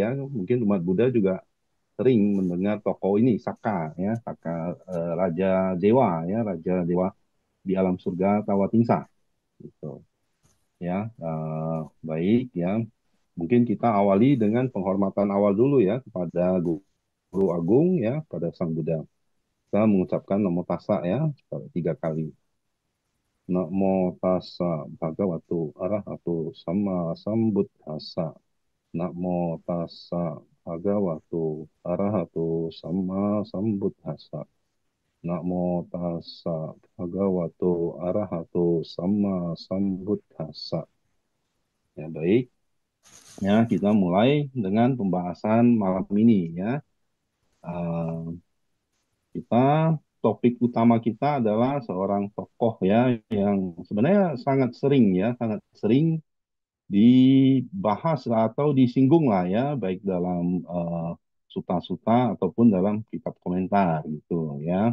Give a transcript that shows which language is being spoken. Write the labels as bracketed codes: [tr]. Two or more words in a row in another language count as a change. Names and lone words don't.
[id] Mungkin umat Buddha juga sering mendengar tokoh ini Saka ya, Saka, Raja Dewa ya, Raja Dewa di alam surga Tawatingsa gitu ya. Baik ya, mungkin kita awali dengan penghormatan awal dulu ya kepada Guru Agung ya, pada Sang Buddha. Kita mengucapkan Namo Tassa ya 3 kali. [pi] Namo Tassa Bhagavato Arahato Sama Sambuddhassa. Namo Tassa Bhagavato Arahato Sama Sambuddhassa. Namo Tassa Bhagavato Arahato Sama Sambuddhassa. [id] Ya, baik. Ya, kita mulai dengan pembahasan malam ini ya. Eh, kita topik utama kita adalah seorang tokoh ya yang sebenarnya sangat sering ya, sangat sering dibahas atau disinggung lah ya, baik dalam suta-suta ataupun dalam kitab komentar gitu ya.